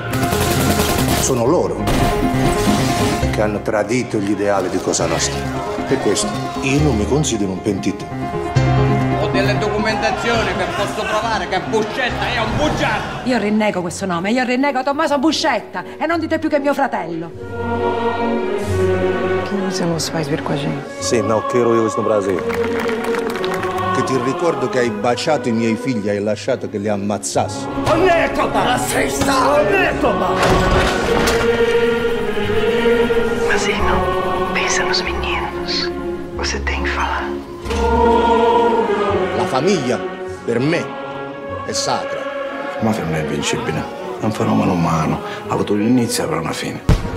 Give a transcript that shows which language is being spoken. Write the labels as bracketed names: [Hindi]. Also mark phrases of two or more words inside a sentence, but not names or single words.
[Italian] Sono loro che hanno tradito gli ideali di Cosa Nostra. Per questo io non mi considero un pentito. Ho delle documentazioni che posso provare che Buscetta è un bugiardo. Io rinnego questo nome, io rinnego Tommaso Buscetta e non dite più che è mio fratello. [Portuguese] Por que você não se faz ver com a gente? [Italian] Sì, ma che ero io questo Brasile. Che ti ricordo che hai baciato i miei figli, hai lasciato che li ammazzassi. [Portuguese] Mas irmão, pensa nos meninos. Você tem que falar. [Italian] La famiglia, per me, è sacra. La mafia non è invincibile, è un fenomeno umano. Ha avuto un inizio e avrà una fine.